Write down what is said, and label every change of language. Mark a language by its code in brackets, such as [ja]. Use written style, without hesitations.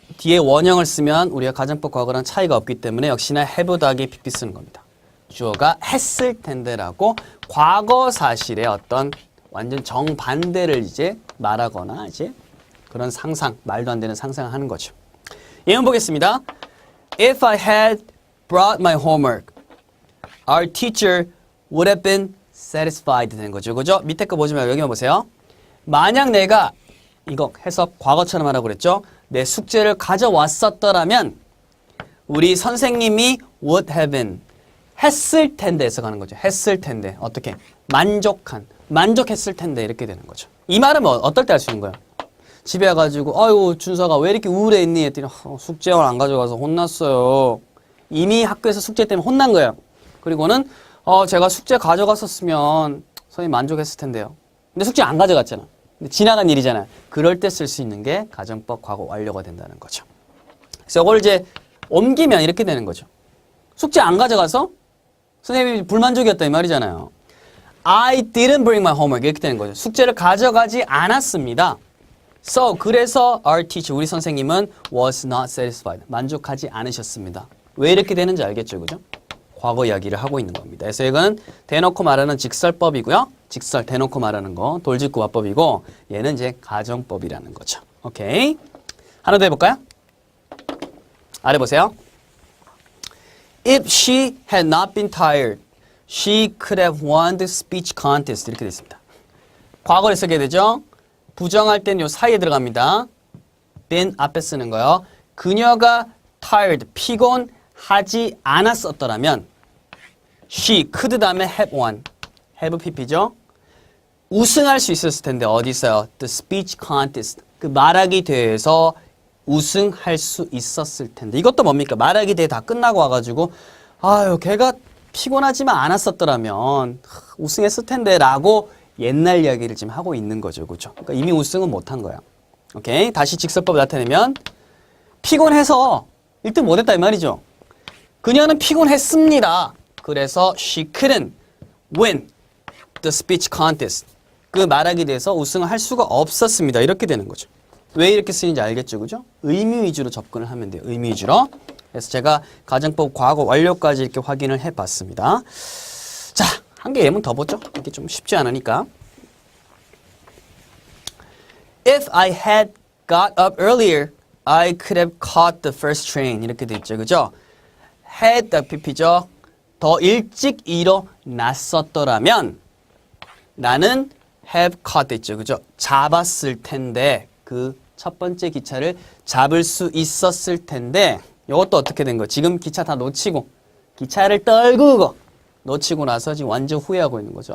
[ko] 뒤에 원형을 쓰면 우리가 가정법 과거랑 차이가 없기 때문에 역시나 have 더하기 pp 쓰는 겁니다. 주어가 했을 텐데라고 과거 사실의 어떤 완전 정반대를 이제 말하거나 이제 그런 상상, 말도 안 되는 상상을 하는 거죠. 예문 보겠습니다. [en] If I had brought my homework, our teacher would have been satisfied [ko] 되는 거죠. 그죠? 밑에 거 보지 말고 여기만 보세요. 만약 내가 이거 해석 과거처럼 하라고 그랬죠? 내 숙제를 가져왔었더라면 우리 선생님이 [en] would have been [ko] 했을 텐데 해석하는 거죠. 했을 텐데. 어떻게? 만족했을 텐데 이렇게 되는 거죠. 이 말은 뭐 어떨 때 할 수 있는 거예요? 집에 와가지고 아유 준서가 왜 이렇게 우울해했니? 했더니 숙제를 안 가져가서 혼났어요. 이미 학교에서 숙제 때문에 혼난 거예요. 그리고는 제가 숙제 가져갔었으면 선생님 만족했을 텐데요. 근데 숙제 안 가져갔잖아. 지나간 일이잖아요. 그럴 때 쓸 수 있는 게 가정법 과거 완료가 된다는 거죠. 그래서 이걸 이제 옮기면 이렇게 되는 거죠. 숙제 안 가져가서 선생님이 불만족이었다 이 말이잖아요. [en] I didn't bring my homework [ko] 이렇게 되는 거죠. 숙제를 가져가지 않았습니다. [en] So [ko] 그래서 [en] our teacher [ko] 우리 선생님은 [en] was not satisfied [ko] 만족하지 않으셨습니다. 왜 이렇게 되는지 알겠죠, 그죠? 과거 이야기를 하고 있는 겁니다. 그래서 이건 대놓고 말하는 직설법이고요. 직설 대놓고 말하는 거 돌직구 화법이고 얘는 이제 가정법이라는 거죠. 오케이. 하나 더 해볼까요? 아래 보세요. [en] If she had not been tired, she could have won the speech contest. [ko] 이렇게 됐습니다. 과거를 쓰게 되죠. 부정할 땐 요 사이에 들어갑니다. then 앞에 쓰는 거요. 그녀가 tired, 피곤하지 않았었더라면 [en] she could [ko] 다음에 [en] have won. [ko] have pp죠. 우승할 수 있었을 텐데 어디 있어요? [en] The speech contest. [ko] 그 말하기 대회에서 우승할 수 있었을 텐데 이것도 뭡니까? 말하기 대회 다 끝나고 와가지고 아유 걔가 피곤하지만 않았었더라면 우승했을 텐데 라고 옛날 이야기를 지금 하고 있는 거죠. 그죠? 그러니까 이미 우승은 못한 거야. 오케이. 다시 직설법을 나타내면 피곤해서 1등 못했다 이 말이죠. 그녀는 피곤했습니다. 그래서 [en] she couldn't win the speech contest. [ko] 그 말하기 대해서 우승을 할 수가 없었습니다. 이렇게 되는 거죠. 왜 이렇게 쓰이는지 알겠죠? 그죠? 의미 위주로 접근을 하면 돼요. 의미 위주로. 그래서 제가 가정법 과거 완료까지 이렇게 확인을 해봤습니다. 자, 한 개 예문 더 보죠. 이게 좀 쉽지 않으니까. [en] If I had got up earlier, I could have caught the first train. [ko] 이렇게 돼 있죠. 그죠? had pp죠. 더 일찍 일어났었더라면 나는 [en] have caught [ko] 됐죠. 그죠? 잡았을 텐데 그 첫 번째 기차를 잡을 수 있었을 텐데 이것도 어떻게 된 거예요? 지금 기차 다 놓치고 기차를 떨구고 놓치고 나서 지금 완전 후회하고 있는 거죠.